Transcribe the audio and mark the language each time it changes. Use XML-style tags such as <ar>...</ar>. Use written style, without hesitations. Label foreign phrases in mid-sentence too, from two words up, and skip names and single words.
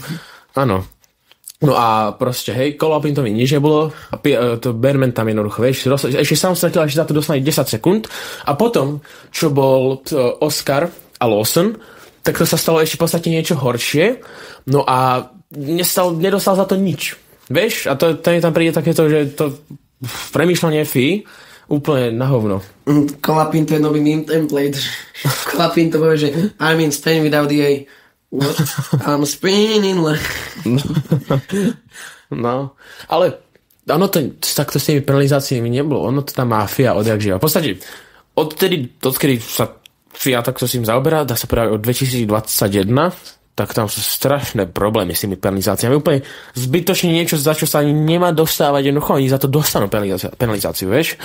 <sk>No a proste, hej, Colapintovi nič nebolo a to Behrman tam jednoducho, vieš, ešte sám stratil, že za to dostane 10 sekúnd a potom, čo bol Oscar a Lawson, tak to sa stalo ešte v podstate niečo horšie, no a nedostal za to nič. Vieš? A to mi tam príde takéto, že to premýšľanie FI úplne na hovno. Colapinto je nový</sk> <en>meme template.</en> <sk>Colapinto povie, že</sk> <en>I'm in Spain without the A. What? I'm spinning like...</en> <sk>No. Ale ono to takto s tými penalizáciami nebolo. Ono to tam má FIA odjak živa. V podstate odkedy sa FIA takto s tým zaoberá, dá sa povedať od 2021, tak tam sú strašné problémy s tými penalizáciami. Úplne zbytočne niečo, za čo sa ani nemá dostávať, jednoducho oni za to dostanú penalizáciu, vieš?</sk>